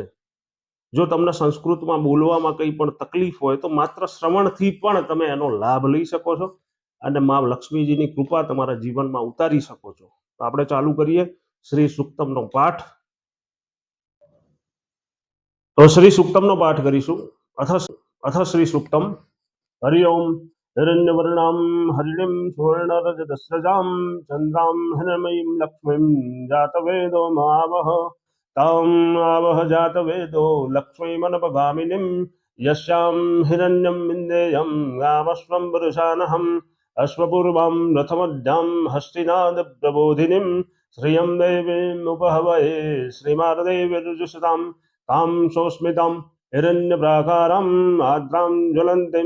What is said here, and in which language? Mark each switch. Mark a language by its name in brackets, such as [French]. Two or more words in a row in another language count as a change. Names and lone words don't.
[Gujarati] જો તમને સંસ્કૃતમાં બોલવામાં કંઈ પણ તકલીફ હોય તો માત્ર શ્રવણથી પણ તમે એનો લાભ લઈ શકો છો અને માં લક્ષ્મીજીની કૃપા તમારા જીવનમાં ઉતારી શકો છો। તો આપણે ચાલુ કરીએ શ્રી સુક્તમનો પાઠ। તો શ્રી સુક્તમનો પાઠ કરીશું। અથ શ્રી સુક્તમ। [Sanskrit] હરિ ઓમ हिरण्यवर्णां हरिणीं सुवर्णरजतस्रजां चन्द्रां हिरण्मयीं लक्ष्मीं जातवेदो महावः ताम् आवह जातवेदो लक्ष्मीमनपगामिनीं यस्यां हिरण्यं विन्देयं गामश्वं पुरुषानहम् अश्वपूर्वां रथमध्यां हस्तिनादप्रबोधिनीं श्रियं देवीमुपहवये श्रीमार्देवीर्जुषतां तां सोऽस्मितां हिरण्यप्राकाराम् आद्रां ज्वलन्तीं